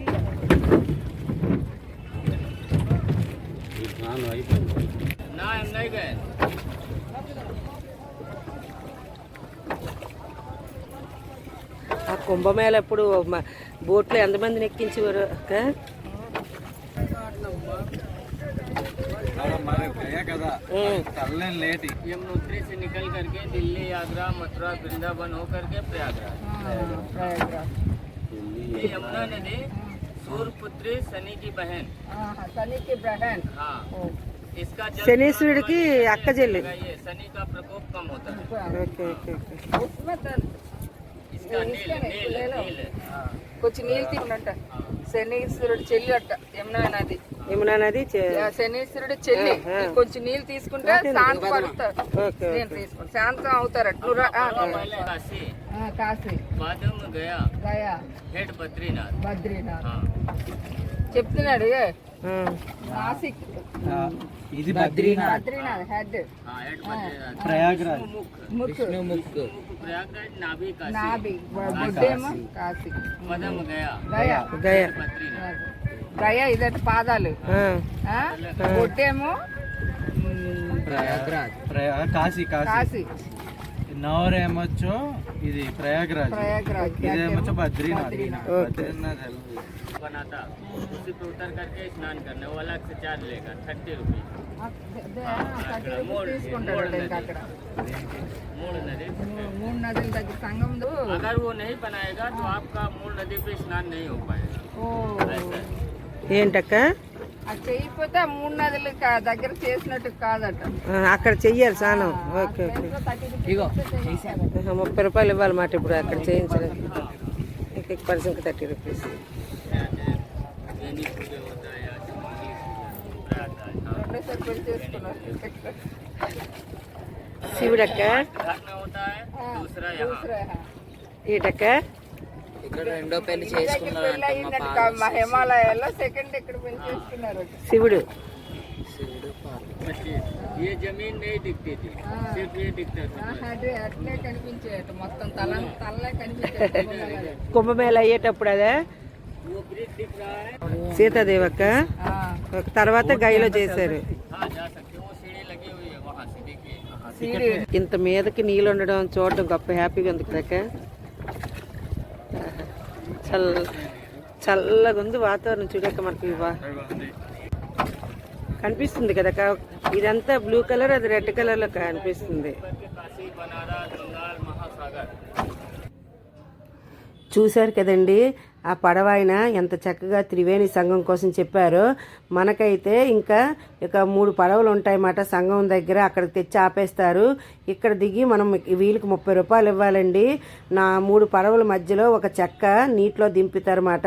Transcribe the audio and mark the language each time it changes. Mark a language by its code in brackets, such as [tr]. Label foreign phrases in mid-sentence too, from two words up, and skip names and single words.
[te] ఆ కుంభమేళ ఎప్పుడు బోట్లో ఎంతమందిని ఎక్కించేవారు అక్క? [hi] यमुनोत्री से निकल करके दिल्ली, आगरा, मथुरा, वृंदावन होकर के प्रयागराज। ये यमुना नदी सूर्यपुत्री शनि की बहन। हाँ, इसका [te] శనీశ్వరుడికి అక్క చెల్లి. [hi] ये शनि का प्रकोप कम होता है। इसका नील [te] కొంచెం నీళ్ళు తీసుకుంట శనీశ్వరుడు చెల్లి అట్ట యమునా నది. యమునా నది శనీశ్వరుడు చెల్లి ఈ కొంచెం నీళ్ళు తీసుకుంటే శాంతం పడతారు. ఓకే నేను తీసుకుంటా శాంతం అవుతారట. నువ్వు రా. [hi] पहले काशी [te] కాశీ [hi] बाद में गया [te] గయా [hi] हेड बद्रीनाथ [te] బద్రీనాథ్ [hi] हाँ [te] చెప్తున్నాడు. నాసిక్ ఇది బద్రీనాథ్, బద్రీనాథ్ హెడ్, [hi] हाँ हेड बद्रीनाथ [te] ప్రయాగ్రాజ్, ముక్ [hi] प्रयागराज नाभि काशी [te] నాభి బొడ్డేమో కాశీ [hi] मध्य में गया [te] గయా గయా [hi] बद्रीनाथ [te] గయా ఇదట పాదాలు. బొడ్డేమో కాశీ, కాశీ. కాశీ నవర్ ఏమొచ్చో ఇది ప్రయాగ్రాజ్, ప్రయాగరాజ్ ఇదేమొచ్చో బద్రీనాథ్. బద్రీనాథ్ [hi] बना था उसी पे उतर करके स्नान करने वो अलग से चार्ज लेगा 30 रुपीज [te] తీసుకుంటాడు ఇంకా అక్కడ. [hi] मूल नदी [te] మూడు నదుల దగ్గర సంగంలో. [hi] अगर वो नहीं बनाएगा तो आपका मूल नदी पे स्नान नहीं हो पाएगा [te] ఓ [hi] ऐसा है। [te] ఏంటక్క అది చేయకపోతే ఆ మూడు నదులు దగ్గర చేసినట్టు కాదట. అక్కడ చెయ్యాలి స్నానం. ఓకే ఓకే 30 రూపాయలు ఇవ్వాలి మాట ఇప్పుడు అక్కడ చేయించడానికి. [hi] एक पर्सन का 30 रुपीज़. శివుడక్క दूसरा यहाँ [te] ఈటక్క ఇక్కడ రెండో పెళ్లి చేసుకున్నారంట మా పాప. మా హిమాలయాల్లో సెకండ్ ఇక్కడ పెళ్లి చేసుకున్నారు. శివుడు. [hi] ये जमीन नहीं दिखती थी सिर्फ ये दिखता था [te] అట్లే కనిపించేట మొత్తం తలలే కనిపించేది. కుంభమేళ అయ్యేటప్పుడు అదే [hi] वो ब्रिज दिख रहा है [te] సీతాదేవక్క తర్వాత గైలో చేశారు. [hi] हाँ जा सकते हो वो सीढ़ी लगी हुई है वहाँ से देखिए [te] ఇంత మీదకి నీళ్ళు ఉండడం చూడడం గొప్ప హ్యాపీగా ఉంది కదక్క. చల్లగా ఉంది వాతావరణం చూడక మనకి కనిపిస్తుంది కదక్క. ఇదంతా [en] blue colour, [te] అది [en] red colour [te] లో కనిపిస్తుంది. [hi] काशी बनारस बंगाल महासागर [te] చూశారు కదండి ఆ పడవ ఆయన ఎంత చక్కగా త్రివేణి సంఘం కోసం చెప్పారో. మనకైతే ఇంకా ఇక 3 పడవలు ఉంటాయన్నమాట సంఘం దగ్గర. అక్కడికి తెచ్చి ఆపేస్తారు. ఇక్కడ దిగి మనం వీళ్ళకి 30 రూపాయలు ఇవ్వాలండి. నా 3 పడవల మధ్యలో ఒక చెక్క నీటిలో దింపుతారన్నమాట.